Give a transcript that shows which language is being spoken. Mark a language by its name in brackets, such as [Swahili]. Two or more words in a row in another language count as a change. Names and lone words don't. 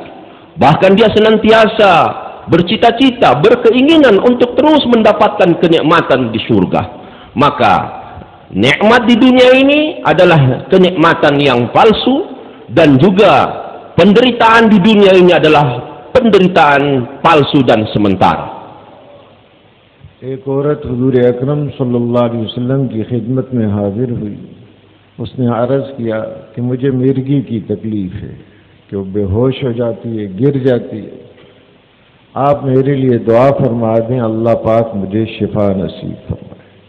[Indonesian] Bahkan dia senantiasa bercita-cita, berkeinginan untuk terus mendapatkan kenikmatan di surga. Maka nikmat di dunia ini adalah kenikmatan yang palsu, dan juga penderitaan di dunia ini adalah penderitaan palsu dan sementara. [Urdu] ایک عورت حضور اکرم [Arabic] صلى الله عليه وسلم [Urdu] کی خدمت میں حاضر ہوئی. اس نے عرض کیا کہ مجھے مرگی کی تکلیف ہے کہ وہ بے ہوش ہو جاتی ہے، گر جاتی ہے. آپ میرے لیے دعا فرما دیں، اللہ پاک مجھے شفا نصیب فرمائے.